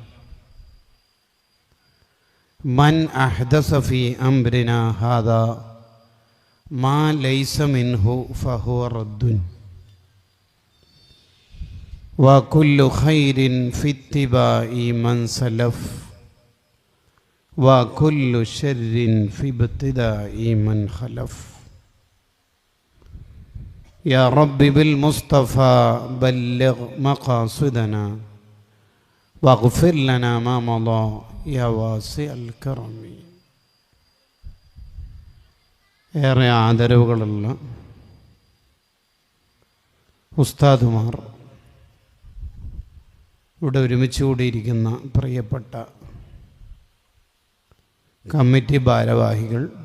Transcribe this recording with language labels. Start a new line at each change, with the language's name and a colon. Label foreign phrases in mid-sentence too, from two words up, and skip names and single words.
Arabic: من أحدث في أمرنا هذا ما ليس منه فهو رد، وكل خير في اتباع من سلف، وكل شر في ابتداء من خلف. يا رب بالمصطفى بلغ مقاصدنا واغفر لنا ما مضى يا واسع الكرم.
Malayalam: ഏറെ ആദരവുകളുള്ള ഉസ്താദുമാർ, ഇവിടെ ഒരുമിച്ച് കൂടിയിരിക്കുന്ന പ്രിയപ്പെട്ട കമ്മിറ്റി ഭാരവാഹികൾ,